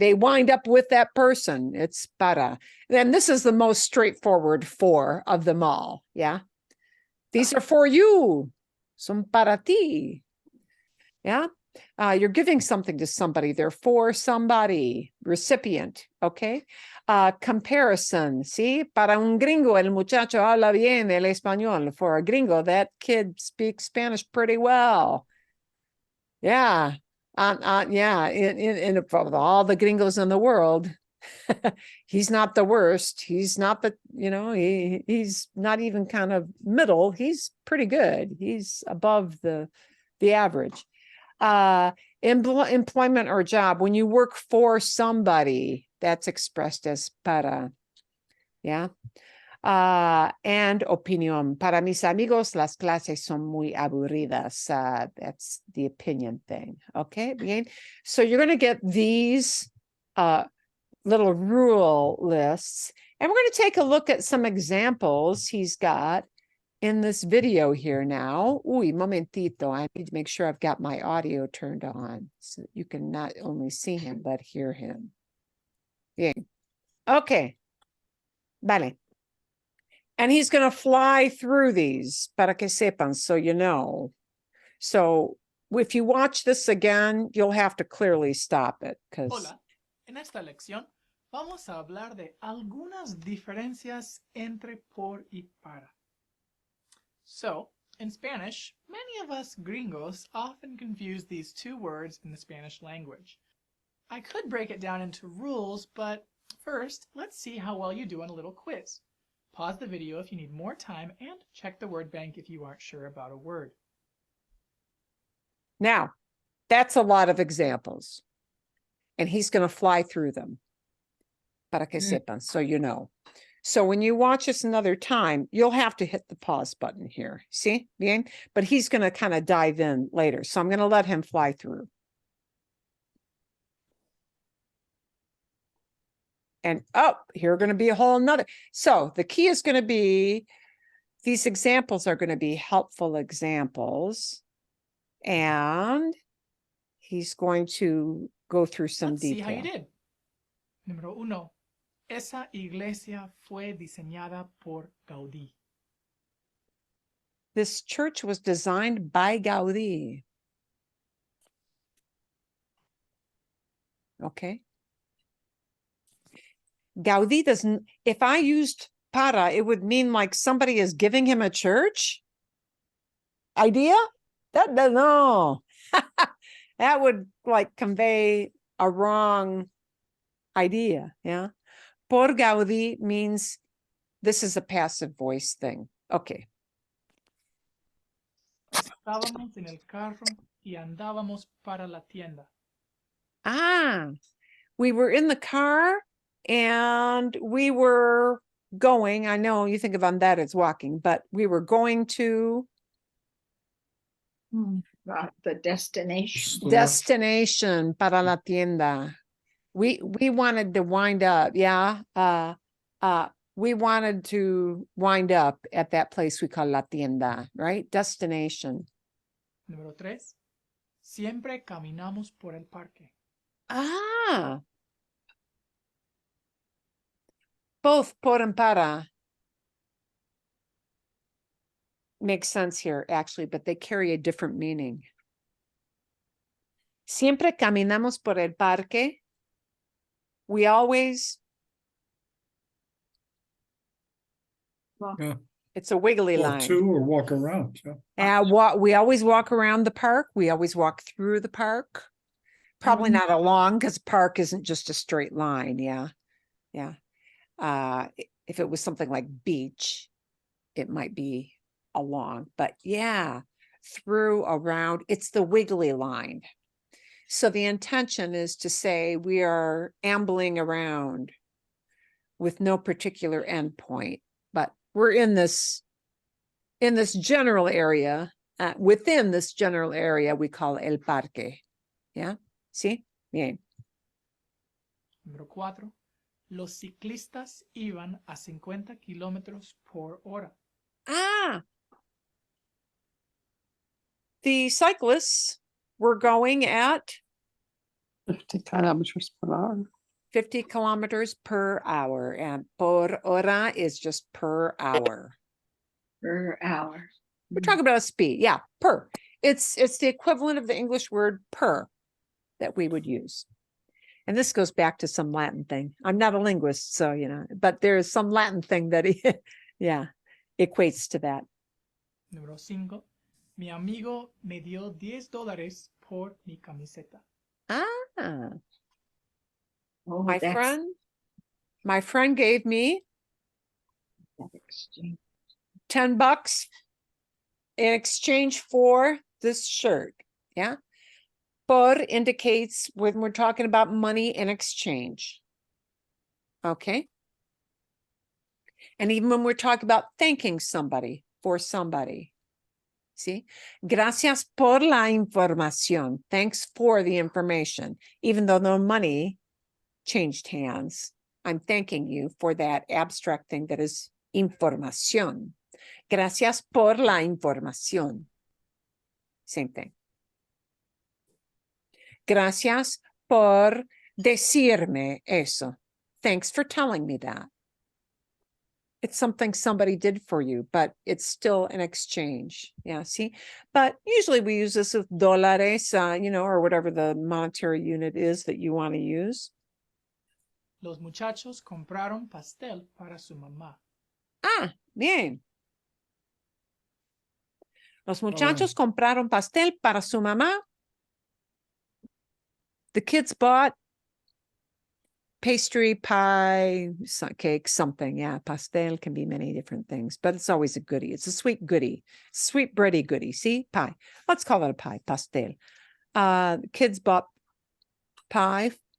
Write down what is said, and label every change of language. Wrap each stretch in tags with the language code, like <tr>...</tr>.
<en>They wind up with that person. It's para. Then this is the most straightforward for of them all. Yeah. These are for you.</en> <es>Son para ti.</es> <en>Yeah. You're giving something to somebody. They're for somebody. Recipient. Okay. Comparison.</en> <es>See, para un gringo, el muchacho habla bien el español.</es> <en>For a gringo, that kid speaks Spanish pretty well. Yeah. Yeah. In all the gringos in the world, he's not the worst. He's not the, he's not even kind of middle. He's pretty good. He's above the average. Employment or job, when you work for somebody, that's expressed as para. Yeah. And opinión.</en> <es>Para mis amigos, las clases son muy aburridas.</es> <en>That's the opinion thing. Okay. Bien. So you're going to get these little rule lists, and we're going to take a look at some examples he's got in this video here now.</en> <es>Uy, momentito.</es> <en>I need to make sure I've got my audio turned on so that you can not only see him, but hear him. Bien. Okay. Vale. And he's going to fly through these</en> <es>para que sepan,</es> <en>so you know. So if you watch this again, you'll have to clearly stop it.</en> <es>Hola. En esta lección vamos a hablar de algunas diferencias entre por y para.</es> <en>So, in Spanish, many of us gringos often confuse these two words in the Spanish language. I could break it down into rules, but first, let's see how well you do on a little quiz. Pause the video if you need more time and check the word bank if you aren't sure about a word. Now, that's a lot of examples. and he's going to fly through them.</en> <es>Para que sepan,</es> <en>so you know. So when you watch this another time, you'll have to hit the pause button here. See? Bien? But he's going to kind of dive in later. So I'm going to let him fly through. And here are going to be a whole nother. So the key is going to be, these examples are going to be helpful examples. And he's going to go through some Let's see how you detail.</en> <es>did. Número 1. Esa iglesia fue diseñada por Gaudí.</es> <en>This church was designed by Gaudí. Okay. Gaudí doesn't, if I used para, it would mean like somebody is giving him a church idea. That doesn't, no. That would like convey a wrong idea. Yeah. Por Gaudí means this is a passive voice thing. Okay.</en> <es>Estábamos en el carro y andábamos para la tienda.</es> <en>We were in the car and we were going. I know you think of andar as walking, but we were going to The destination. Store. destination</en> <es>para la tienda.</es> <en>We wanted to wind up. Yeah. We wanted to wind up at that place we call la tienda, right? Destination.</en> <es>Número 3. Siempre caminamos por el parque.</es> <en>Both por and para makes sense here, actually, but they carry a different meaning.</en> <es>Siempre caminamos por el parque.</es> <en>We always. Yeah. It's a wiggly Walk line. to or walk around. Yeah. We always walk around the park. We always walk through the park. Probably not along, because park isn't just a straight line. Yeah. Yeah. If it was something like beach, it might be along, but yeah, through, around, it's the wiggly line. So the intention is to say we are ambling around with no particular endpoint, but we're in this general area. Within this general area, we call el parque. Yeah. See? Bien.</en> <es>Número 4. Los ciclistas iban a 50 kilómetros por hora.</es> <en>The cyclists were going at 50 kilometers per hour. 50 kilometers per hour, and</en> <es>por hora</es> <en>is just per hour. Per hour. We're talking about a speed. Yeah, per. It's the equivalent of the English word per that we would use. And this goes back to some Latin thing. I'm not a linguist, so, but there is some Latin thing that, equates to that.</en> <es>Número 5. Mi amigo me dio $10 por mi camiseta.</es> <en>Oh, My friend gave me exchange. $10 in exchange for this shirt. Yeah. Por indicates when we're talking about money in exchange. Okay. And even when we're talking about thanking somebody for somebody. See?</en> <es>Gracias por la información.</es> <en>Thanks for the information. Even though no money changed hands, I'm thanking you for that abstract thing that is información.</en> <es>Gracias por la información.</es> <en>Same thing.</en> <es>Gracias por decirme eso.</es> <en>Thanks for telling me that. It's something somebody did for you, but it's still an exchange. Yeah, see? But usually we use this with dólares, or whatever the monetary unit is that you want to use.</en> <es>Los muchachos compraron pastel para su mamá. Bien. Los muchachos compraron pastel para su mamá.</es> <en>The kids bought pastry, pie, cake, something. Yeah, pastel can be many different things, but it's always a goodie. It's a sweet goodie, sweet bready goodie. See, pie. Let's call it a pie, pastel. Kids bought pie</en>